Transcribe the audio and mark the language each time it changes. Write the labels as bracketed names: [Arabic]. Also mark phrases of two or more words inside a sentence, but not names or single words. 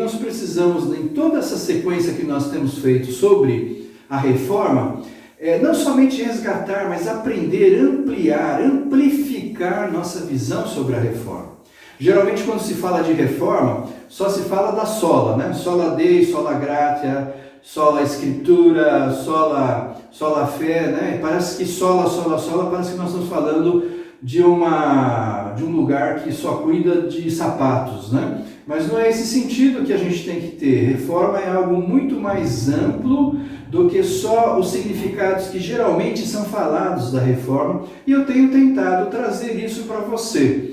[Portuguese] Nós precisamos, em toda essa sequência que nós temos feito sobre a reforma, não somente resgatar, mas aprender, ampliar, amplificar nossa visão sobre a reforma. Geralmente quando se fala de reforma, só se fala da sola, né? [Latin] Sola Dei, sola gratia, [Portuguese] sola escritura, sola fé, né? Parece que sola, parece que nós estamos falando de um lugar que só cuida de sapatos, né? Mas não é esse sentido que a gente tem que ter. Reforma é algo muito mais amplo do que só os significados que geralmente são falados da reforma, e eu tenho tentado trazer isso para você.